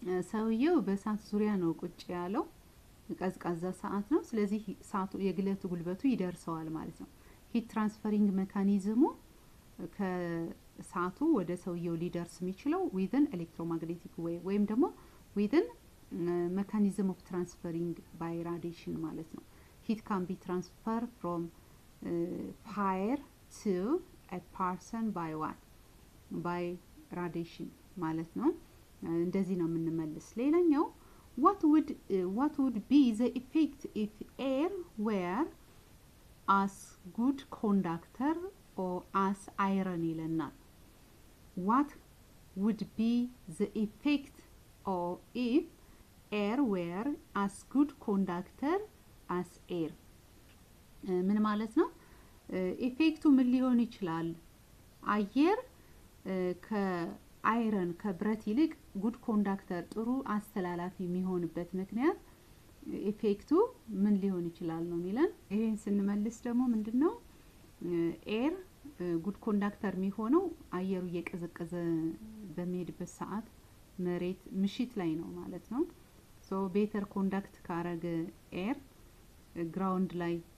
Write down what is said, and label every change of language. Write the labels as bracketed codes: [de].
[am] ሰውየው በእሳት ዙሪያ ነው ቁጭ ያለው ቀዝቃዛ ሰዓት ነው። ስለዚህ እሳቱ የግለት ጉልበቱ ይደርሰዋል ማለት ነው። ሂት ትራንስፈሪንግ ሜካኒዝሙ ከእሳቱ ወደ ሰውየው ሊደርስ የሚችለው [en] within electromagnetic wave [am] ወይም ደግሞ [en] within mechanism of transferring by radiation [am] ማለት ነው። [en] heat can be transferred from fire to a person by what? by radiation [am] ማለት ነው። እንደዚህ ነው የምንመልስ። ሌላኛው [en] what would be the effect if air were as good conductor or as iron ይለናል። what would be the effect or if air were as good conductor as air [am] ምን ማለት ነው? ኢፌክቱ ምን ሊሆን ይችላል? አየር ከአይረን ከብረት ይልቅ ጉድ ኮንዳክተር ጥሩ አስተላላፊ የሚሆንበት ምክንያት ኢፌክቱ ምን ሊሆን ይችላል ነው የሚለን። ይሄን ስንመልስ ደግሞ ምንድነው ኤር ጉድ ኮንዳክተር የሚሆነው አየሩ እየቀዘቀዘ በሚሄድበት ሰዓት መሬት ምሽት ላይ ነው ማለት ነው። ሶ ቤተር ኮንዳክት ካረገ ኤር ግራውንድ ላይ